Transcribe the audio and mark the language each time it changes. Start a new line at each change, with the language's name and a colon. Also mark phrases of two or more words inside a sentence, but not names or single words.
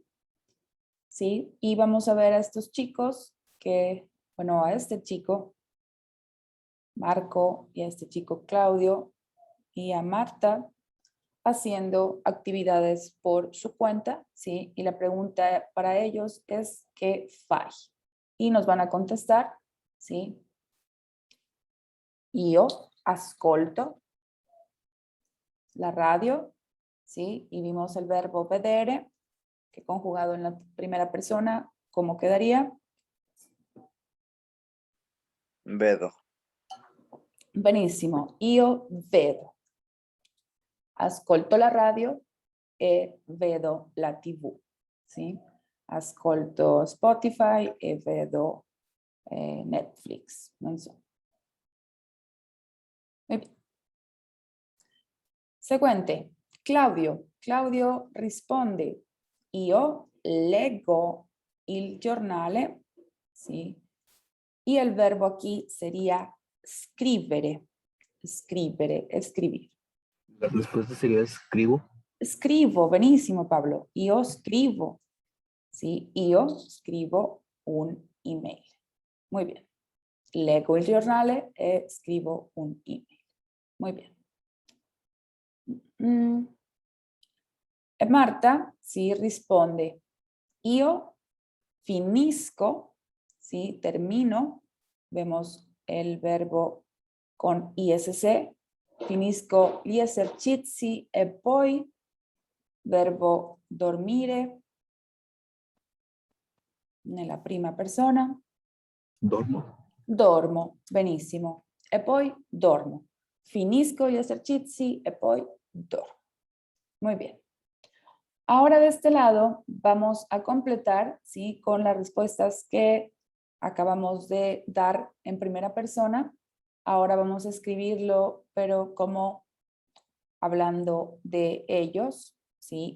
Spanish: Sí, y vamos a ver a estos chicos que, bueno, a este chico, Marco, y a este chico Claudio, y a Marta, haciendo actividades por su cuenta, ¿sí? Y la pregunta para ellos es
Italian: ¿qué fai?
Spanish: Y nos van a contestar, ¿sí?
Italian: Io ascolto la radio, ¿sí?
Spanish: Y vimos el verbo vedere, que conjugado en la primera persona, ¿cómo quedaría?
Italian: Vedo. Benissimo, io vedo. Ascolto la radio e vedo la TV, ¿sí? Ascolto Spotify e vedo Netflix, non so.
Spanish: Muy bien.
Italian: Seguente, Claudio. Claudio risponde, io leggo il giornale,
Spanish: ¿sí? Y el verbo aquí sería
Italian: scrivere, scrivere,
Spanish: escribir. La respuesta sería escribo.
Italian: Scrivo, benissimo Pablo, io scrivo, ¿sí? Io scrivo un email.
Spanish: Muy bien.
Italian: Leggo il giornale e scrivo un email.
Spanish: Muy bien. Marta, sí,
Italian: risponde, io finisco,
Spanish: sí, termino, vemos el verbo con ISC,
Italian: finisco gli esercizi e poi, verbo dormire, nella prima persona, Dormo. dormo, benissimo, e poi dormo, finisco gli esercizi e poi dormo.
Spanish: Muy bien. Ahora de este lado vamos a completar, ¿sí? Con las respuestas que acabamos de dar en primera persona. Ahora vamos a escribirlo, pero como hablando de ellos, ¿sí?